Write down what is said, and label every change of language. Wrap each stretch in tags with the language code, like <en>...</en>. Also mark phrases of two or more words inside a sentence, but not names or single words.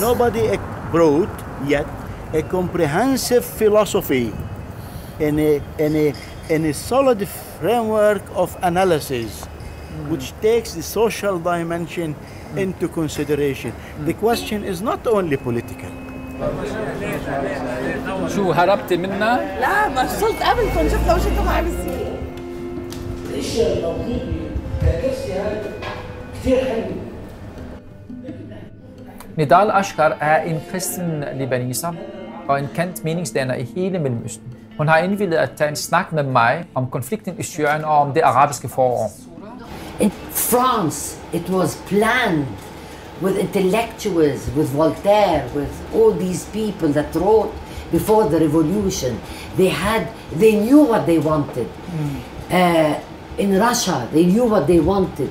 <en>Nobody brought yet a comprehensive philosophy in a solid framework of analysis, which takes the social dimension into consideration. The question is not only political.</en> <ar>شو هربتي منا؟ لا ما وصلت قبلكم، شوف لو شفتوا معي بالسيارة. الاشياء الموجودة كرسي هذا كثير حلو.</ar> <da>Nidal Ashkar er en kristen libaneser og en kendt meningsdanner i hele Mellemøsten. Hun har indvilget at tage en snak med mig om konflikten i Syrien og om det arabiske forår.</da> <en>In France, it was planned with intellectuals, with Voltaire, with all these people that wrote before the revolution. They knew what they wanted. In Russia, they knew what they wanted.</en>